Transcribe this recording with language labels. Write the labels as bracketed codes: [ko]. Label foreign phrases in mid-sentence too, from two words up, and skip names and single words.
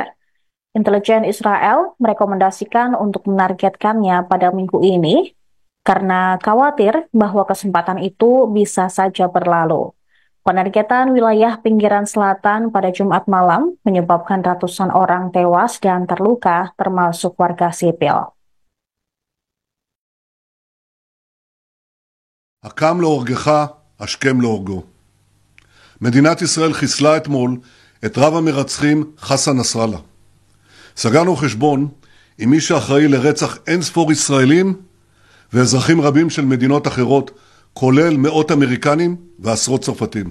[id] Intelijen Israel merekomendasikan untuk menargetkannya pada minggu ini karena khawatir bahwa kesempatan itu bisa saja berlalu. Penargetan wilayah pinggiran selatan pada Jumat malam menyebabkan ratusan orang tewas dan terluka, termasuk warga sipil. [he] הקם להורגך, השכם להורגו. מדינת ישראל חיסלה אתמול את רב המרצחים חסן נסראללה. סגרנו חשבון עם מי שאחראי לרצח אין ספור ישראלים ואזרחים רבים של מדינות אחרות, כולל מאות אמריקנים ועשרות צרפתים.